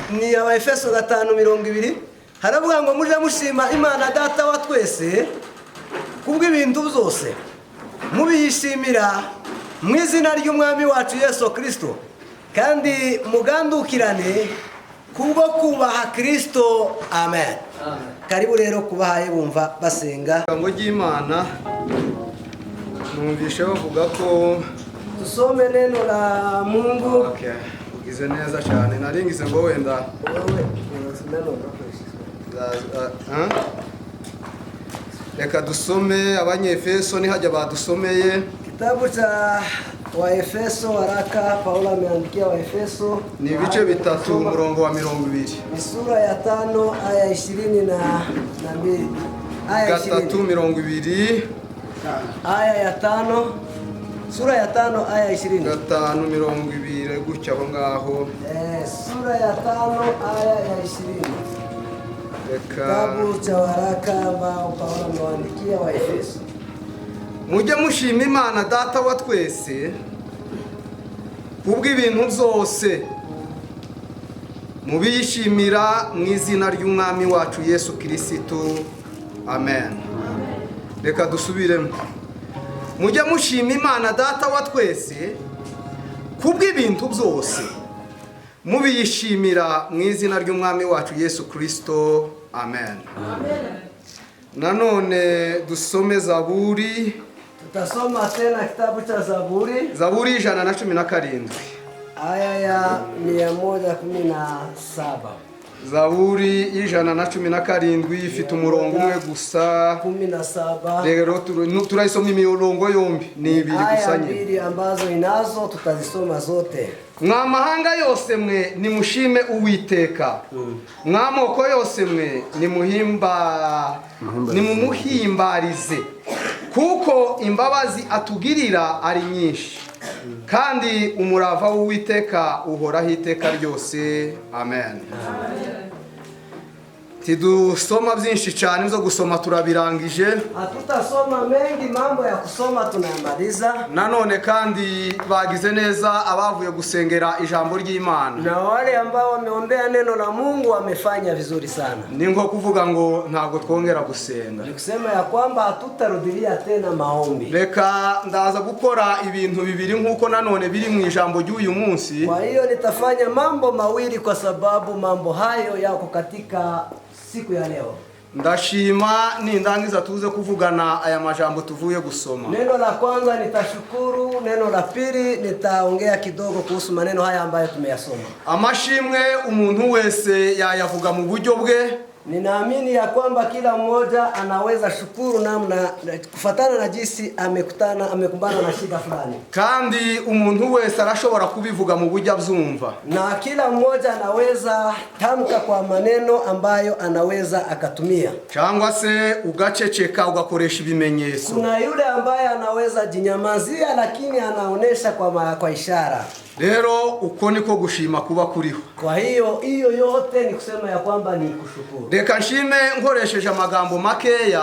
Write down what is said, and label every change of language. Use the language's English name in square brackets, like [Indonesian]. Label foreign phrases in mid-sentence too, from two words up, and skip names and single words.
[Kinyarwanda] ni Abaefeso 5:20 haravuga ngo muje mushima Imana data wa twese kubw'ibintu byose mubiyishimira mu izina ry'umwami wacu Yesu Kristo kandi mugandukirane kubwo kubaha Kristo. Amen. Karibu rero kubahaye bumva basenga ngo ry'Imana. Numvishe bavuga ko [Swahili] tusome neno la Mungu. [Kinyarwanda] Okay, ugize neza cyane. Naringize ngo wenda reka dusome Abanyefeso ni hajya badusomeye [Swahili] kitabu cha Waefeso, waraka Paulo ameandikia Waefeso, [Kinyarwanda] ni ibice 3 umurongo wa 20. [Swahili] ni sura ya 5 aya 22 aya 3:20 aya ya 5 sura ya 5 aya 20 [Kinyarwanda] 5:20 gutya aho ngaho. [Swahili] Sura ya 5 aya ya 20 kitabu cha waraka ambao Paulo ameandikia Waefeso. [Kinyarwanda] Mujye mushima Imana data wa twese kubw'ibintu byose mubiyishimira mu izina ry'umwami wacu Yesu Kristo. Amen. Reka dusubiremo. Mujye mushima Imana data wa twese kubw'ibintu byose mubiyishimira mu izina ry'umwami wacu Yesu Kristo. Amen. Nanone dusome Zaburi. [Swahili] Tutasoma tena kitabu cha Zaburi. Zaburi 117 aya ya 117. [Kinyarwanda] Zaburi 117 ifite umurongo umwe gusa 17. Rero turayisoma imirongo yombi ni ibiri gusa nyine. [Swahili] Aya mbili ambazo inazo tutazisoma zote. [Kinyarwanda] Mwamahanga yose mwe nimushime Uwiteka. Mwamoko yose mwe nimumuhimbarize kuko imbabazi atugirira ari nyinshi kandi umurava w'Uwiteka uhoraho iteka ryose. Amen. Tidusoma byinshi cyane byo gusoma turabirangije. [Swahili] Hatutasoma mengi, mambo ya kusoma tunayamaliza. [Kinyarwanda] Nanone kandi bagize neza abavuye gusengera ijambo ry'Imana. [Swahili] Na wale ambao wameombea neno la Mungu wamefanya vizuri sana. [Kinyarwanda] Ni nko kuvuga ngo ntago twongera gusenga. [Swahili] Ni kusema ya kwamba hatutarudilia tena maombi. [Kinyarwanda] Reka ndaza gukora ibintu bibiri nkuko nanone biri mu ijambo ry'uyu munsi. [Swahili] Kwa hiyo nitafanya mambo mawili kwa sababu mambo hayo yako katika siku ya leo. [Kinyarwanda] Ndashima nindangiza tuze kuvugana aya majambo tuvuye gusoma. [Swahili] Neno la kwanza nitashukuru, neno la pili nitaongea kidogo kuhusu maneno haya ambayo tumeyasoma. [Kinyarwanda] Amashimwe umuntu wese yayavuga mu buryo bwe. [Swahili] Ninaamini ya kwamba kila mmoja anaweza shukuru namna kufatana na jinsi amekumbana na shida fulani. [Kinyarwanda] Kandi umuntu wese arashobora kubivuga mu buryo abyumva. [Swahili] Na kila mmoja anaweza tamka kwa maneno ambayo anaweza akatumia. [Kinyarwanda] Cyangwa se ugaceceka ugakoresha ibimenyetso. [Swahili] Kuna yule ambaye anaweza jinyamazia lakini anaonesha kwa ishara. [Kinyarwanda] Rero uko niko gushima kuba kuriho. [Swahili] Kwa hiyo yote ni kusema ya kwamba ni kushukuru. [Kinyarwanda] Reka nshime nkoresheje amagambo makeya.